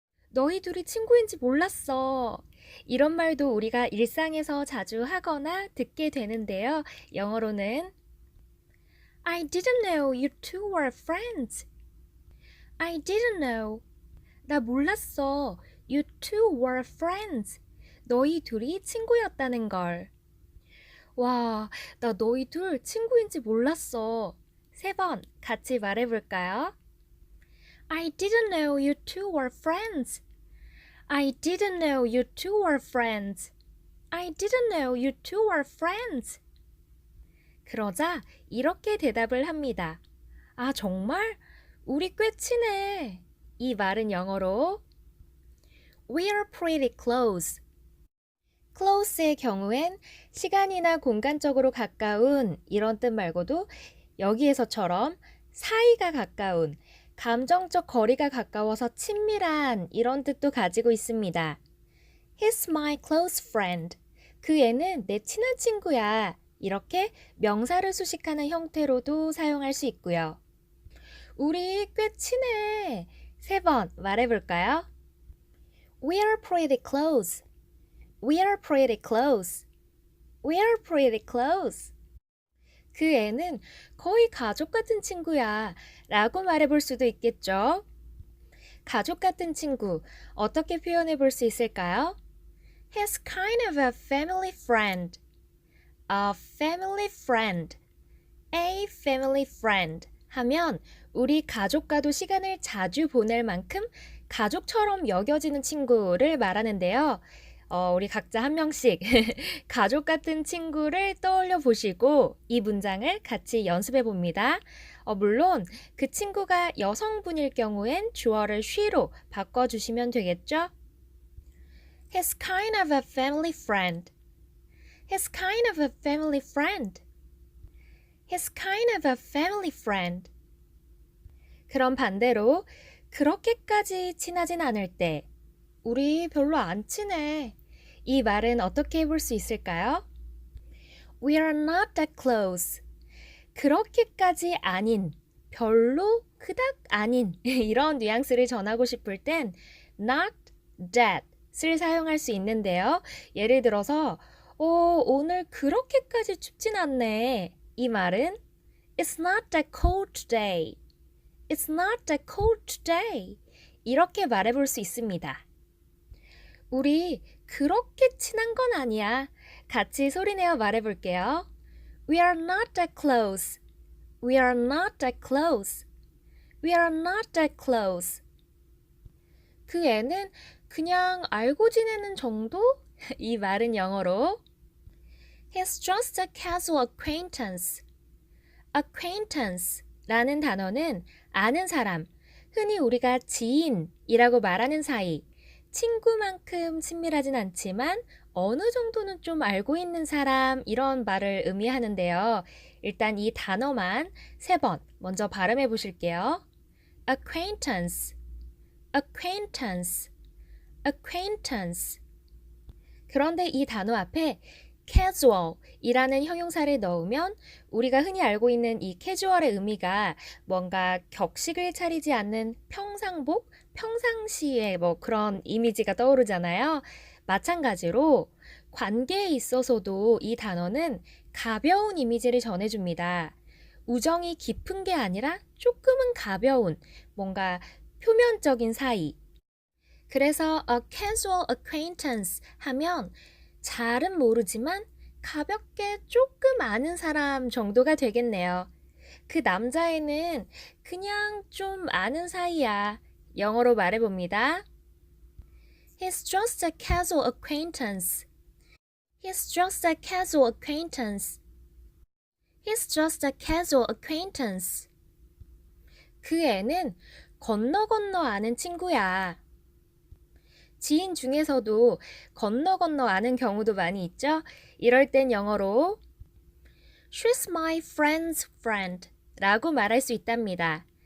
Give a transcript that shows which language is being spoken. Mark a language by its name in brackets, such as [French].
[Korean] 너희 둘이 친구인지 몰랐어. 이런 말도 우리가 일상에서 자주 하거나 듣게 되는데요. 영어로는 [English] I didn't know you two were friends. I didn't know. [Korean] 나 몰랐어. [English] You two were friends. [Korean] 너희 둘이 친구였다는 걸. 와, 나 너희 둘 친구인지 몰랐어. 세 번 같이 말해볼까요? [English] I didn't know you two were friends. I didn't know you two were friends. I didn't know you two were friends. [Korean] 그러자 이렇게 대답을 합니다. 아, 정말? 우리 꽤 친해. 이 말은 영어로 [English] We're pretty close. [Korean] close의 경우엔 시간이나 공간적으로 가까운 이런 뜻 말고도 여기에서처럼 사이가 가까운, 감정적 거리가 가까워서 친밀한 이런 뜻도 가지고 있습니다. [English] He's my close friend. [Korean] 그 애는 내 친한 친구야. 이렇게 명사를 수식하는 형태로도 사용할 수 있고요. 우리 꽤 친해. 세 번 말해볼까요? [English] We're pretty close. We're pretty close. We're pretty close. [Korean] 그 애는 거의 가족 같은 친구야. 라고 말해볼 수도 있겠죠. 가족 같은 친구, 어떻게 표현해 볼 수 있을까요? [English] He's kind of a family friend. A family friend. A family friend [Korean] 하면 우리 가족과도 시간을 자주 보낼 만큼 가족처럼 여겨지는 친구를 말하는데요. 우리 각자 한 명씩 가족 같은 친구를 떠올려 보시고 이 문장을 같이 연습해 봅니다. 물론 그 친구가 여성분일 경우엔 주어를 she로 바꿔주시면 되겠죠? [English] He's kind of a family friend. He's kind of a family friend. He's kind of a family friend. [Korean] 그럼 반대로 그렇게까지 친하진 않을 때 우리 별로 안 친해. 이 말은 어떻게 해볼 수 있을까요? [English] We are not that close. [Korean] 그렇게까지 아닌, 별로 그닥 아닌 이런 뉘앙스를 전하고 싶을 땐 not that을 사용할 수 있는데요. 예를 들어서 오늘 그렇게까지 춥진 않네. 이 말은 [English] It's not that cold today. It's not that cold today. [Korean] 이렇게 말해볼 수 있습니다. 우리 그렇게 친한 건 아니야. 같이 소리내어 말해볼게요. [English] We are not that close. We are not that close. We are not that close. [Korean] 그 애는 그냥 알고 지내는 정도? 이 말은 영어로 [English] He's just a casual acquaintance. [Korean] acquaintance 라는 단어는 아는 사람, 흔히 우리가 지인이라고 말하는 사이, 친구만큼 친밀하진 않지만 어느 정도는 좀 알고 있는 사람 이런 말을 의미하는데요. 일단 이 단어만 세 번 먼저 발음해 보실게요. [English] acquaintance, acquaintance, acquaintance. [Korean] 그런데 이 단어 앞에 casual 이라는 형용사를 넣으면 우리가 흔히 알고 있는 이 casual의 의미가 뭔가 격식을 차리지 않는 평상복, 평상시의 뭐 그런 이미지가 떠오르잖아요. 마찬가지로 관계에 있어서도 이 단어는 가벼운 이미지를 전해줍니다. 우정이 깊은 게 아니라 조금은 가벼운, 뭔가 표면적인 사이. 그래서 [English] a casual acquaintance [Korean] 하면 잘은 모르지만 가볍게 조금 아는 사람 정도가 되겠네요. 그 남자애는 그냥 좀 아는 사이야. 영어로 말해봅니다. [English] He's just a casual acquaintance. He's just a casual acquaintance. He's just a casual acquaintance. [Korean] 그 애는 건너 건너 아는 친구야. 지인 중에서도 건너 아는 경우도 많이 있죠? 이럴 땐 영어로 [English] She's my friend's friend [Korean] 라고 말할 수 있답니다.